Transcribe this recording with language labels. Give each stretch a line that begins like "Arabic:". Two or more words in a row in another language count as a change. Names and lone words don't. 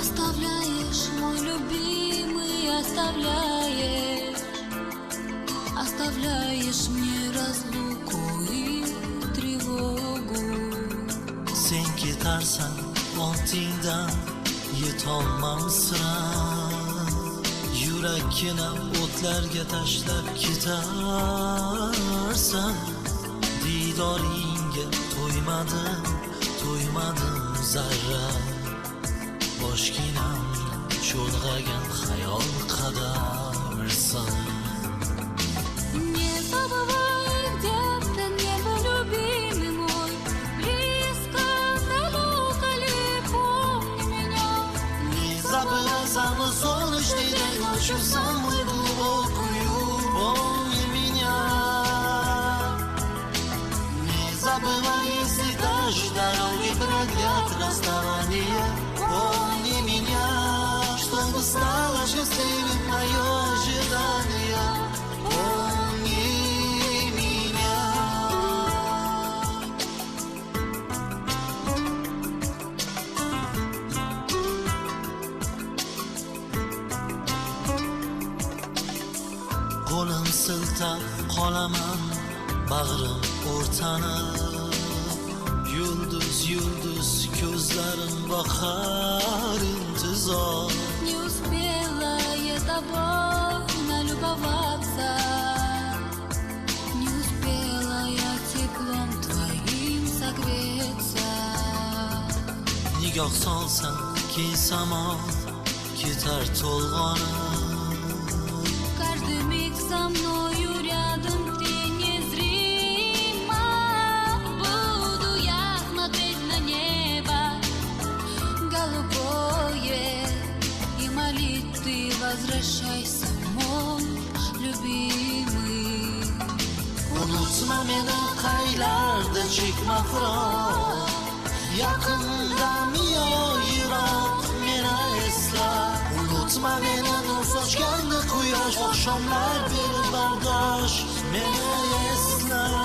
Russian: Оставляешь, мой любимый, оставляешь мне разлуку и тревогу.
Uzbek: Sen ketarsan ortingdan yetolmam sira. Yurakkina o'tlarga tashlab ketarsan. Didoringga to'ymadim zarra. Boshginam cho'lg'agan xayol qadarsan.
Russian: Не забывай, где ты, небо любимый мой, близко, далеко ли, помни меня. Не забывай самую солнечную ночью, самую глубокую, помни меня. Не забывай, если даже дороги продлят расставание, помни меня, чтобы стало счастливым мое ожидание. Помни меня.
Uzbek: Qo'lim siltab qolaman, bag'rim o'rtanib. Yulduz ko'zlarim boqar intizor.
Russian: Не успела я тобой налюбоваться, не успела я теплом твоим согреться.
Uzbek: Nigoh solsam keng samon ketar to'lg'onib.
Russian: Каждый миг со мною рядом ты незримо. Буду я смотреть на небо голубое и молить, ты возвращайся, мой любимый.
Uzbek: Unutma meni qaylarda chekmoqroq. Yaqindami yo yiroq meni esla. Unutma meni nur sochganda quyosh, oqshomlar berib bardosh meni esla.